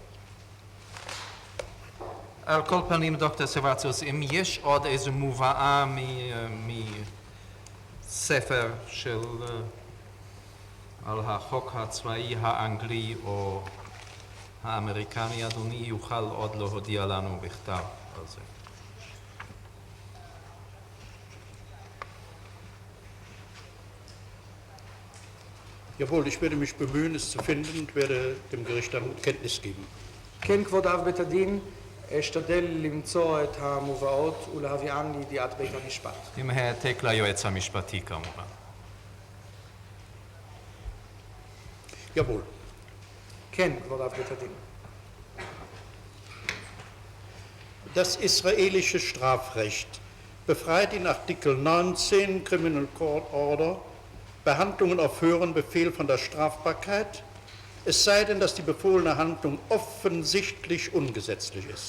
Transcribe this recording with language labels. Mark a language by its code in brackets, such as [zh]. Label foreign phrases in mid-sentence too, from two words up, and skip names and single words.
[he] על כל פנים, דוקטור סרבציוס, אם יש עוד איזו מובאה מספר של על החוק הצבאי האנגלי או האמריקני, אדוני יוכל עוד להודיע לנו בכתב על זה. [de] Jawohl, ich werde mich bemühen, es zu finden und werde dem Gericht dann Kenntnis geben. [he] כן, כבוד אב בית הדין, אשתדל למצוא את המובאות ולהביאן לידיעת בית המשפט. עם העתק ליועץ המשפטי כמובן. [de] Jawohl. [he] כן, כבוד אב בית הדין. [de] Das israelische Strafrecht befreit in Artikel 19 [en] Criminal Court Order [de] Behandlungen auf höheren Befehl von der Strafbarkeit, es sei denn, dass die befohlene Handlung offensichtlich ungesetzlich ist.